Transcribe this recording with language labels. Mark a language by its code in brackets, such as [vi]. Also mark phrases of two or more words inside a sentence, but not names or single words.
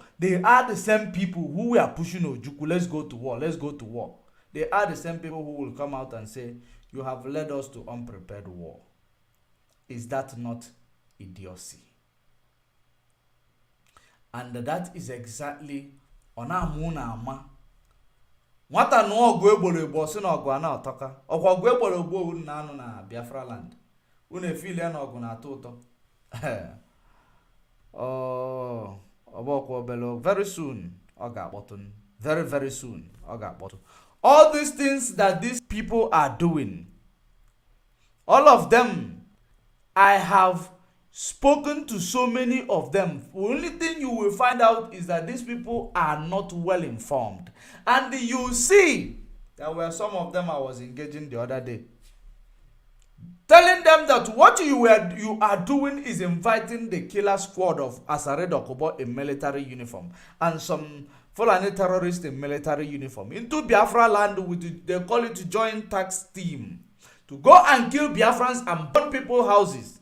[en] They are the same people who were pushing Ojukwu, let's go to war, let's go to war. They are the same people who will come out and say, you have led us to unprepared war. Is that not idiocy? And that is exactly ama. [ig] Nwata nụọ ọgụ egboro egbo si na ọgụ ana ọtọka. Ọkwa ọgụ egboro egbo unu na anụ na Biafra land. Unu efile na ọgụ na atọ ụtọ. [en] Very soon [ig] ọ ga-akpọtụ. Very, very soon ọ ga-akpọtụ. [en] All these things that these people are doing, all of them, I have spoken to so many of them, the only thing you will find out is that these people are not well informed. And you see, there were some of them I was engaging the other day, telling them that what you are doing is inviting the killer squad of Asare Dokubo in military uniform and some Fulani terrorists in military uniform into Biafra land with, they call it, joint tax team, to go and kill Biafrans and burn people's houses.